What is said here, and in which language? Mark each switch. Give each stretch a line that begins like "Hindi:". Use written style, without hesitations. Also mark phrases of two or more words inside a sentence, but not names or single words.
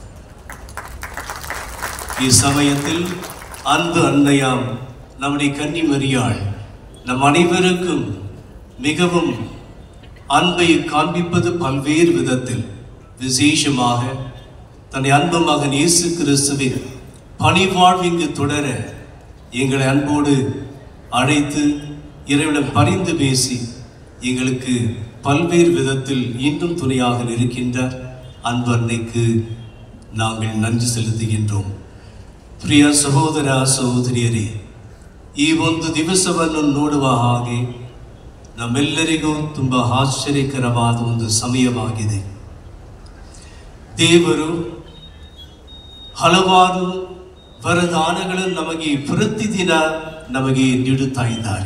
Tamil: இச்சமயத்தில் அன்பு அன்னையாம் நம்முடைய கன்னிமரியாள் நம் அனைவருக்கும் மிகவும் அன்பை காண்பிப்பது பல்வேறு விதத்தில், விசேஷமாக தன்னை அன்பு மகன் இயேசு கிறிஸ்துவின் பணிவாழ்வு இங்கு தொடர எங்களை அன்போடு அழைத்து இறைவனிடம் பரிந்து பேசி எங்களுக்கு பல்வேறு விதத்தில் இன்னும் துணையாக இருக்கின்றார். அன்பு அன்னைக்கு நாங்கள் நன்றி செலுத்துகின்றோம்.
Kannada: ಪ್ರಿಯ ಸಹೋದರ ಸಹೋದರಿಯರೇ, ಈ ಒಂದು ದಿವಸವನ್ನು ನೋಡುವ ಹಾಗೆ ನಮ್ಮೆಲ್ಲರಿಗೂ ತುಂಬ ಆಶ್ಚರ್ಯಕರವಾದ ಒಂದು ಸಮಯವಾಗಿದೆ. ದೇವರು ಹಲವಾರು ವರದಾನಗಳನ್ನು ನಮಗೆ ಪ್ರತಿದಿನ ನಮಗೆ ನೀಡುತ್ತಾ ಇದ್ದಾರೆ.